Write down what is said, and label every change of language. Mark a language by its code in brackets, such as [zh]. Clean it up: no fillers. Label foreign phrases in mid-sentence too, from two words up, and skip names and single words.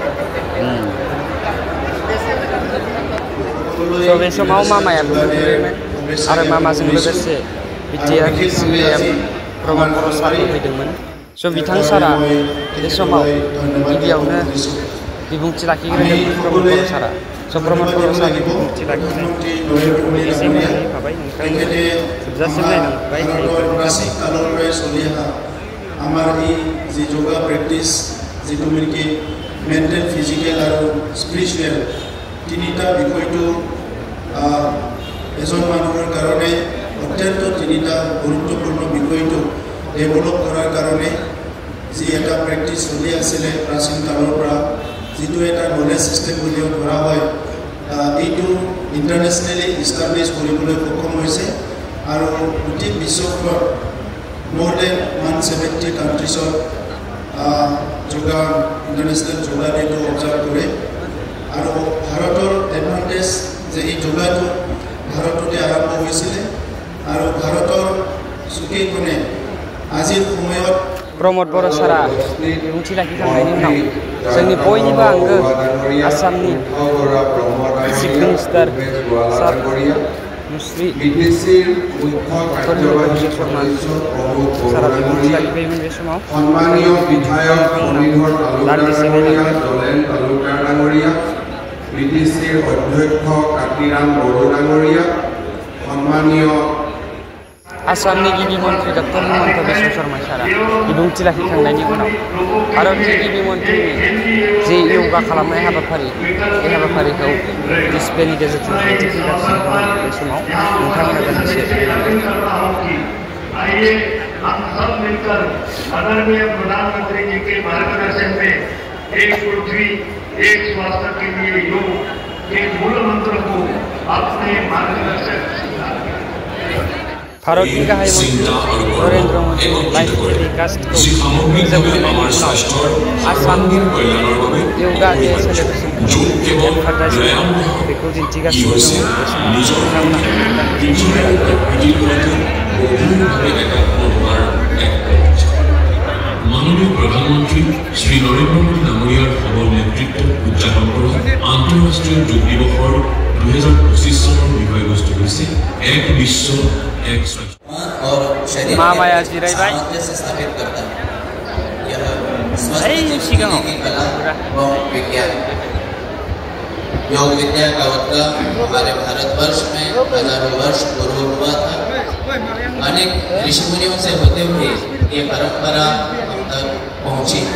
[brx] बे समाव मामायाबो फैदोंमोन आरो मामाजों लोगोसे बिटिआर CPM प्रमद बर' सारबो फैदोंमोन स' बिथां सारा बे समाव गिबियावनो बिबुंथि लाखिग्रोदोंमोन प्रमद बर' सारा स' प्रमद बर' सारनि बिबुंथि लाखिनाय एसे मोजाङै होफाबाय नोंथांनो जोबजासिम नायलांबाय [as] আমাৰ এই যে [en] yoga practice [as] যিটো নেকি [en] mental physical [as] আৰু স্পিৰিচুৱেল তিনিটা বিষয়টো এজন মানুহৰ কাৰণে অত্যন্ত তিনিটা গুৰুত্বপূৰ্ণ বিষয়টো ডেভেলপ কৰাৰ কাৰণে যি এটা প্ৰেক্টিছ চলি আছিলে প্ৰাচীন কালৰ পৰা যিটো এটা [en] knowledge system [as] বুলিও ধৰা হয় এইটো [en] internationally establish [as] কৰিবলৈ সক্ষম হৈছে আৰু গোটেই বিশ্বখনত [en] more than 170 countries of yoga international yoga day to observe [as] কৰে আৰু ভাৰতৰ advantage যে এই যোগা টো ভাৰততে আৰম্ভ হৈছিল আৰু ভাৰতৰ সুকে কোনে আজিৰ সময়ত [brx] प्रमद बर' सारा बिबुंथि लाखिखांनायनि उनाव जोंनि बयनिबो आंगो आसामनि [en] chief minister [brx] सार मुस्रि सारा बिबुंथि लाखिबायमोन बे समाव [as] সন্মানীয় বিধায়ক মুৰলীধৰ তালুকাৰ ডাঙৰীয়া বিটিসির অধ্যক্ষ কাতিরাম বড়ো ডাঙরিয়া সম্মানীয় [brx] आसामनि गिबि मन्त्रि डक्टर हिमन्त बिश्व शर्मा सारा बिबुंथि लाखिखांनायनि उनाव भारतनि गिबि मन्त्रिनि जे योगा खालामनाय हाबाफारि बे हाबाफारिखौ डिसप्लेनि गेजेरजों दिन्थिफुंगासिनो दङ बे समाव नोंथांमोना दान्दिसे [hi] आइए हम सब मिलकर आदरणीय प्रधानमंत्री जी के मार्गदर्शन में एक पृथ्वी एक स्वास्थ्य के लिए योग के मूल मंत्र को अपने मार्गदर्शक [brx] भारतनि गाहाय मन्त्रि नरेन्द्र मोदी [en] live telecast [brx] फोजोबखांनायनि उनाव आसामनि [en] yoga day celebration [brx] एडभार्टाइजमेन्ट बेखौ दिन्थिगासिनो दङ बे समाव [as] মাননীয় প্ৰধানমন্ত্ৰী শ্ৰী নৰেন্দ্ৰ মোদী ডাঙৰীয়াৰ সবল নেতৃত্ব উদযাপন কৰা আন্তঃৰাষ্ট্ৰীয় যোগ দিৱসৰ 2025 চনৰ বিষয়বস্তু হৈছে এক বিশ্ব এক স্বাস্থ্য [brx] मामाया जिरायबाय सिगाङाव [hi] योग विद्या का उद्गम हमारे भारतवर्ष में हजारों वर्ष पूर्व हुआ था। अनेक ऋषि मुनियों से होते हुए ये परंपरा हम तक पहुंची।